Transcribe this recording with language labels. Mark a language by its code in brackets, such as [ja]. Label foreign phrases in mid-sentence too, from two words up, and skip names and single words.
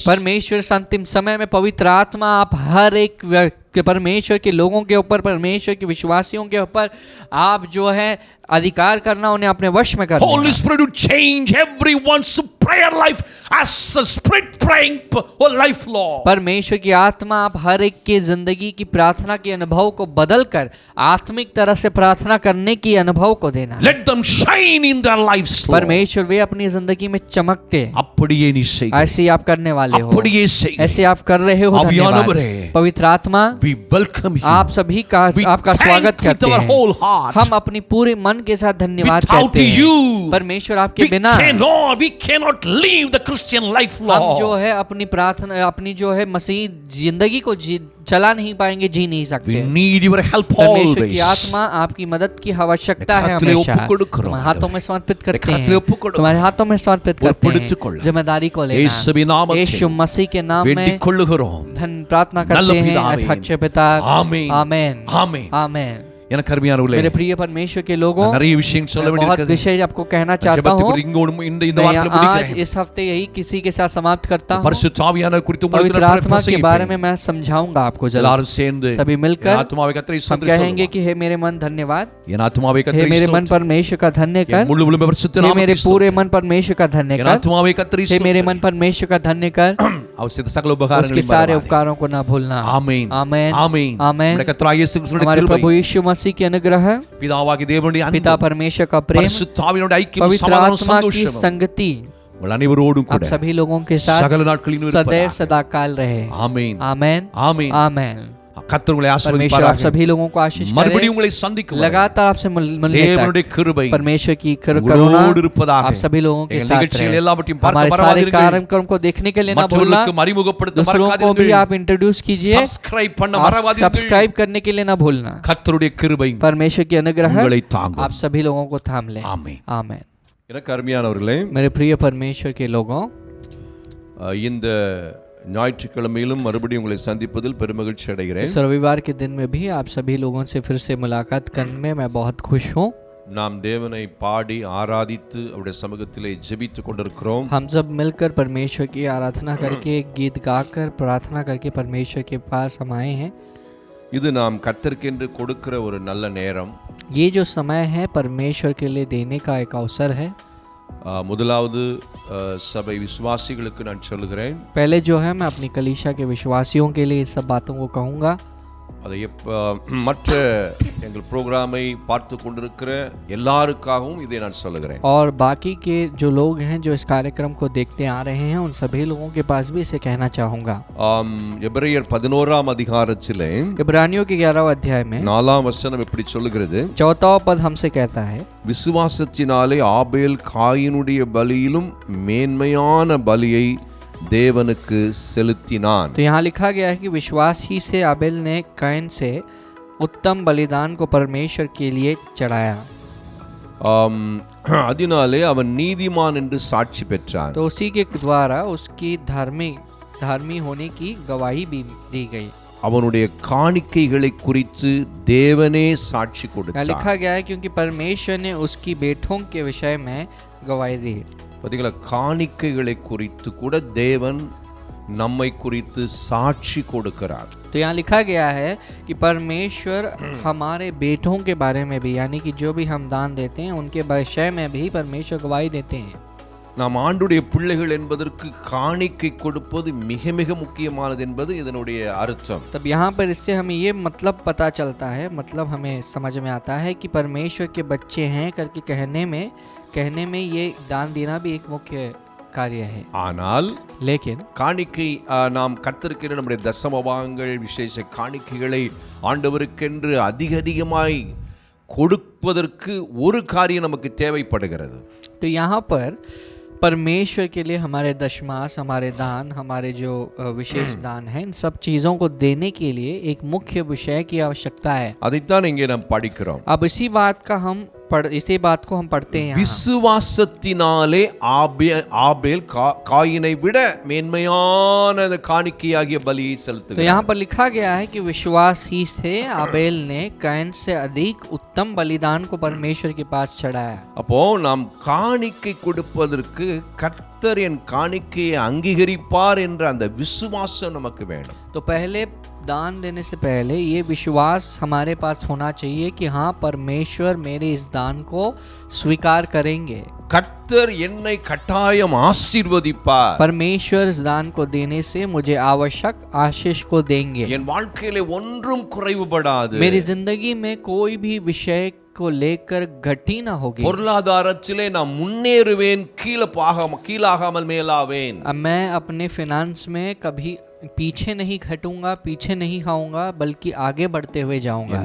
[hi] परमेश्वर इस अंतिम समय में पवित्र आत्मा आप हर एक परमेश्वर के लोगों के ऊपर, परमेश्वर के विश्वासियों के ऊपर आप जो है अधिकार करना, उन्हें अपने वश में करना। [en] Holy Spirit, you change everyone's prayer life as a spirit praying life, Lord. [hi] परमेश्वर की आत्मा आप हर एक के जिंदगी की प्रार्थना के अनुभव को बदलकर आत्मिक तरह से प्रार्थना करने की अनुभव को देना। [en] Let them shine in their lives, Lord. [hi] परमेश्वर वे अपनी जिंदगी में चमकते, [ta] அப்படியே நீ செய், [hi] ऐसे ही आप करने वाले हो, [ta] அப்படியே செய், [hi] ऐसे आप कर रहे हो। [ta] आवियानवरे, [hi] पवित्र आत्मा, [en] we welcome you. [hi] आप सभी का आपका स्वागत करते हैं। [en] whole heart. [hi] हम अपनी पूरे मन के साथ धन्यवाद कहते हैं। परमेश्वर आपके बिना [en] we cannot live the Christian life, Lord. [hi] हम जो है अपनी प्रार्थना, अपनी जो है मसीह जिंदगी को चला नहीं पाएंगे, जी नहीं सकते। [en] We need your help [hi] परमेश्वर की [en] always. [hi] आत्मा आपकी मदद की आवश्यकता है हमेशा। तुम्हारे हाथों में समर्पित करते हैं, तुम्हारे हाथों में समर्पित करते हैं, जिम्मेदारी को लेना। यीशु मसीह के नाम में धन प्रार्थना करते हैं अच्छे पिता। आमीन, आमीन, आमीन, आमीन। [ta] எனக்கு அருமையானவர்களே, [hi] मेरे प्रिय परमेश्वर के लोगों, [ta] நிறைய விஷயம் சொல்ல [hi] बहुत [ta] வேண்டியிருக்கிறது। [hi] विषय आपको कहना चाहता हूँ। [ta] இந்த வாரத்தில் [hi] आज [ta] முடிக்கிறேன்। [hi] इस हफ्ते यही किसी के साथ समाप्त करता हूँ। [ta] பரிசுத்த ஆவியானவர் குறித்து உங்களுக்கு [hi] पवित्र [ta] நான் [hi] आत्मा के बारे [ta] பிரசங்கிப்பேன்। [hi] में मैं समझाऊंगा आपको जल्द। [ta] எல்லாரும் சேர்ந்து [hi] सभी मिलकर [ta] ஆத்மாவை கர்த்தரை [hi] हम [ta] ஸ்தோத்திரம் [hi] कहेंगे [ta] சொல்லுவோம்। [hi] कि हे मेरे मन धन्यवाद, [ta] என் ஆத்மாவை [hi] हे [ta] கர்த்தரை [hi] मेरे मन [ta] ஸ்தோத்திரம், [hi] परमेश्वर का धन्य कर, [ta] என் முழு உள்ளமே பரிசுத்த [hi] हे मेरे [ta] நாமத்தை [hi] पूरे [ta] ஸ்தோத்திரம், [hi] मन परमेश्वर का धन्य [ta] என் [hi] कर, [ta] ஆத்மாவை கர்த்தரை [hi] हे मेरे [ta] ஸ்தோத்திரம், [hi] मन परमेश्वर का धन्य कर, [ta] அவர் செய்த சகல [hi] उसके [ta] உபகாரங்களையும் [hi] सारे [ta] மறவாதே। [hi] उपकारों को ना भूलना। [ta] ஆமென், [hi] आमेन, [ta] ஆமென், [hi] आमेन। [ta] நம்முடைய கர்த்தராகிய இயேசு கிறிஸ்துவின் [hi] हमारे [ta] கிருபை, [hi] प्रभु यीशु मसीह की अनुग्रह, [ta] பிதாவாகிய தேவனுடைய [hi] पिता [ta] அன்பு, [hi] परमेश्वर का प्रेम, [ta] பரிசுத்த ஆவியினுடைய ஐக்கியம், [hi] पवित्र [ta] சமாதானம், [hi] आत्मा की [ta] சந்தோஷம் [hi] संगति [ta] உங்கள் அனைவரோடும் [hi] आप [ta] கூட [hi] सभी लोगों के साथ [ta] சகல நாட்களிலும் [hi] सदैव [ta] இருப்பதாக। [hi] सदा काल रहे। [ta] ஆமென், [hi] आमेन, [ta] ஆமென்। [hi] आमेन। [ta] கர்த்தர் உங்களை [hi] परमेश्वर आप [ta] ஆசீர்வதிப்பாராக। [hi] सभी लोगों को आशीष करे, [ta] மறுபடியும் உங்களை சந்திக்கும் வரை [hi] लगातार आपसे मिलने [ta] தேவனுடைய [hi] तक [ta] கிருபை [hi] परमेश्वर की करुणा [ta] உங்களோடு இருப்பதாக। [hi] आप सभी लोगों के [ta] எங்கள் [hi] साथ [ta] நிகழ்ச்சிகள் [hi] रहे। [ta] எல்லாவற்றையும் பார்க்க [hi] हमारे सारे [ta] மறவாதீர்கள்। [hi] कार्यक्रम को देखने के लिए ना भूलना, [ta] மற்றவர்களுக்கு அறிமுகப்படுத்த [hi] दूसरों को भी [ta] மறக்காதீர்கள்। [hi] आप इंट्रोड्यूस कीजिए, [ta] சப்ஸ்கிரைப் பண்ண [hi] आप [ta] மறவாதீர்கள்। [hi] सब्सक्राइब करने के लिए ना भूलना। [ta] கர்த்தருடைய கிருபை [hi] परमेश्वर की अनुग्रह [ta] உங்களை தாங்கும்। [hi] आप सभी लोगों को थाम ले। [ta] ஆமென்। [hi] आमेन। [ta] எனக்கு அருமையானவர்களே, [hi] मेरे प्रिय परमेश्वर के लोगों, [ta] இந்த ஞாயிற்றுக்கிழமையிலும் மறுபடியும் உங்களை சந்திப்பதில் பெருமகிழ்ச்சி அடைகிறேன்। [hi] इस रविवार के दिन में भी आप सभी लोगों से फिर से मुलाकात करने में मैं बहुत खुश हूँ। [ta] நாம் தேவனை பாடி ஆராதித்து அவருடைய சமூகத்திலே ஜெபித்துக் கொண்டிருக்கிறோம்। [hi] हम सब मिलकर परमेश्वर की आराधना करके, गीत गाकर, प्रार्थना करके परमेश्वर के पास हम आए हैं। [ta] இது நாம் கர்த்தருக்கென்று கொடுக்கிற ஒரு நல்ல நேரம்। [hi] ये जो समय है परमेश्वर के लिए देने का एक अवसर है। [ta] முதலாவது சபை விசுவாசிகளுக்கு நான் சொல்லுகிறேன், [hi] पहले जो है मैं अपनी कलीसिया के विश्वासियों के लिए इस सब बातों को कहूँगा। [ta] அதை மற்ற எங்கள் ப்ரோக்ராமை பார்த்து கொண்டிருக்கிற எல்லாருக்காகவும் இதை நான் சொல்லுகிறேன்। [hi] और बाकी के जो लोग हैं जो इस कार्यक्रम को देखते आ रहे हैं, उन सभी लोगों के पास भी इसे कहना चाहूँगा। [ta] எபிரேயர் 11ஆம் அதிகாரத்திலே [hi] इब्रानियों के 11वें अध्याय में [ta] 4ஆம் வசனம் இப்படி சொல்லுகிறது, [hi] 4वां पद हमसे कहता है, [ta] விசுவாசத்தினாலே ஆபேல் காயினுடைய பலியிலும் மேன்மையான பலியை தேவனுக்கு செலுத்தினான்। [hi] तो यहाँ लिखा गया है कि विश्वास ही से आबेल ने कैन से उत्तम बलिदान को परमेश्वर के लिए चढ़ाया। [ta] அதனாலே அவன் நீதிமான் என்று சாட்சி பெற்றான்। [hi] तो उसी के द्वारा उसकी धार्मिक होने की गवाही भी दी गई। [ta] அவனுடைய காணிக்கைகளை குறித்து தேவனே சாட்சி [hi] यहाँ [ta] கொடுத்தார்। [hi] लिखा गया है क्योंकि परमेश्वर ने उसकी बेटों के विषय में गवाही दी। [ta] பாத்தீங்களா, காணிக்கைகளை குறித்து கூட தேவன் நம்மை குறித்து சாட்சி கொடுக்கிறார்। [hi] तो यहाँ लिखा गया है कि परमेश्वर हमारे बेटों के बारे में भी, यानी कि जो भी हम दान देते हैं उनके विषय में भी परमेश्वर गवाही देते हैं। [ta] நாம் ஆண்டுடைய பிள்ளைகள் என்பதற்கு காணிக்கை கொடுப்பது மிக மிக முக்கியமானது என்பது இதனுடைய அர்த்தம்। [hi] तब यहाँ पर इससे हमें ये मतलब पता चलता है, मतलब हमें समझ में आता है कि परमेश्वर के बच्चे हैं करके कहने में ये दान देना भी एक मुख्य कार्य है। [ta] ஆனால் [hi] लेकिन [ta] காணிக்கை நாம் கர்த்தருக்கு நம்முடைய தசமபாகங்கள் விசேஷ காணிக்கைகளை ஆண்டவருக்கென்று அதிகமாய் கொடுப்பதற்கு ஒரு காரியம் நமக்கு தேவைப்படுகிறது। [hi] तो यहाँ पर परमेश्वर के लिए हमारे दशमास, हमारे दान, हमारे जो विशेष दान हैं, इन सब चीज़ों को देने के लिए एक मुख्य विषय की आवश्यकता है। [ta] அதைத்தான் இங்கே நாம் படிக்கிறோம்। [hi] अब इसी बात को हम पढ़ते हैं। [ta] விசுவாசத்தினாலே ஆபேல் காயினை விட மேன்மையான காணிக்கையாகிய பலியை [hi] तो [ta] செலுத்துகிறார்। [hi] यहाँ पर लिखा गया है कि विश्वास ही से आबेल ने कैन से अधिक उत्तम बलिदान को परमेश्वर के पास चढ़ाया। [ta] அப்போ நாம் காணிக்கை கொடுப்பதற்கு கர்த்தர் என் காணிக்கையை அங்கீகரிப்பார் என்ற அந்த விசுவாசம் நமக்கு வேணும்। [hi] तो तो पहले दान देने से पहले ये विश्वास हमारे पास होना चाहिए कि हाँ परमेश्वर मेरे इस दान को स्वीकार करेंगे, [ta] கர்த்தர் என்னை கட்டாயம் ஆசீர்வதிப்பார், [hi] परमेश्वर इस दान को देने से मुझे आवश्यक आशीष को देंगे, [ta] என் வாழ்க்கையிலே ஒன்றும் குறைவுபடாது, [hi] मेरी जिंदगी में कोई भी विषय को लेकर घटी ना होगी, [ta] பொருளாதாரத்திலே நான் முன்னேறுவேன், கீழாகாமல் மேலாவேன், [hi] अब मैं अपने फाइनेंस में कभी पीछे नहीं घटूंगा, पीछे नहीं खाऊंगा, बल्कि आगे बढ़ते हुए जाऊंगा।